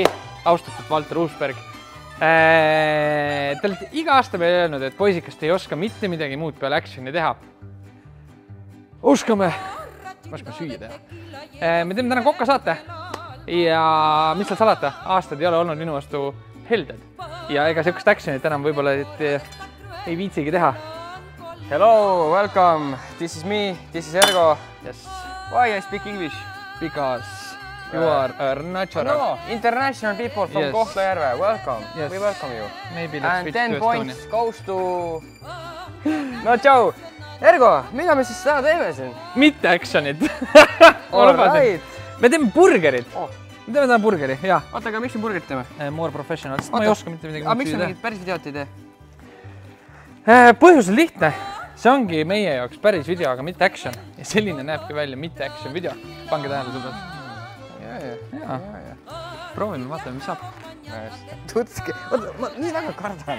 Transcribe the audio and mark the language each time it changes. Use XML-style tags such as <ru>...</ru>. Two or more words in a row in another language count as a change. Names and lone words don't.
<et>Austatud Valter Uusberg! Te olete iga aasta meile öelnud, et poisikast ei oska mitte midagi muud peale actioni teha. Oskame süüa teha. Me teeme täna kokkasaate ja mis seal salata, aastad ei ole olnud minu vastu helded. Ja ega sellist actionit enam võib-olla ei viitsigi teha.</et> <en>Hello, welcome. This is me, this is Ergo. Yes. Why I speak English? Because you are a natural. No, international people from Yes. Kohtla-Järve. Welcome. Yes. We welcome you. Maybe let's And switch 10 to points Estonia. goes to... No,</en> <et>tšau. Ergo, mida me siis täna teeme siin? Mitte actionit. Alright. Me teeme burgerit. Oh. Me teeme täna burgeri, jaa. Oota, aga miks me burgerit teeme?</et> <en>More professional,</en> <et>sest ma ei oska mitte midagi Aga miks süüa me teha. mingit päris videot ei tee? Põhjus on lihtne. See ongi meie jaoks päris video, aga mitte action. Ja selline näebki välja mitte action video. Pange tähele sõbrad. Jaa. Proovime, vaatame, mis saab. Tutski. Oota, ma nii väga kardan.</et>